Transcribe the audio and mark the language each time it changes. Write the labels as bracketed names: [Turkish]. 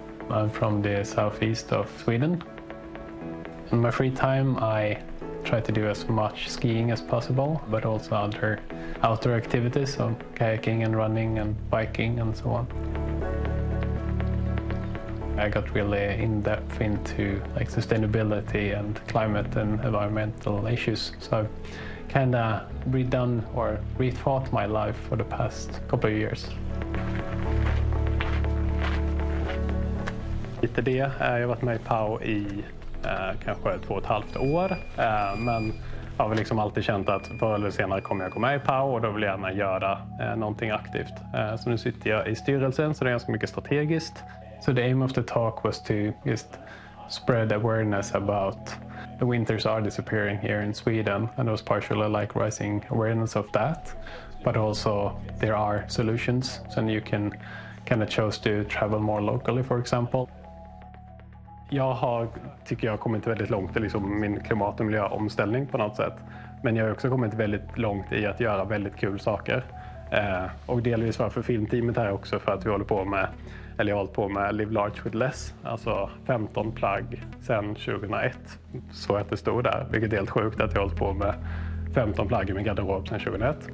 [English] I'm from the southeast of Sweden. In my free time, I try to do as much skiing as possible, but also other outdoor activities, so kayaking and running and biking and so on. I got really in depth into like sustainability and climate and environmental issues. So I've kind of redone or rethought my life for the past couple of years. [Swedish] Lite det. Jag har varit med i PAO i kanske 2,5 år. Men jag har liksom alltid känt att förr eller senare kommer jag gå med i PAO och då vill jag gärna göra någonting aktivt. Så nu sitter jag i styrelsen, så det är ganska mycket strategiskt. [English] So the aim of the talk was to just spread awareness about the winters are disappearing here in Sweden, and it was partially like rising awareness of that, but also there are solutions, so you can kind of choose to travel more locally, for example. [Swedish] Jag har, tycker jag, kommit väldigt långt i liksom min klimat- och miljöomställning på något sätt, men jag har också kommit väldigt långt i att göra väldigt kul saker. Och delvis varför filmteamet här också, för att vi håller på med, eller jag har hållit på med Live Large With Less, alltså 15 plagg sedan 2001, så att det stod där, vilket är helt sjukt att jag har hållit på med 15 plagg i min garderob sedan 2001.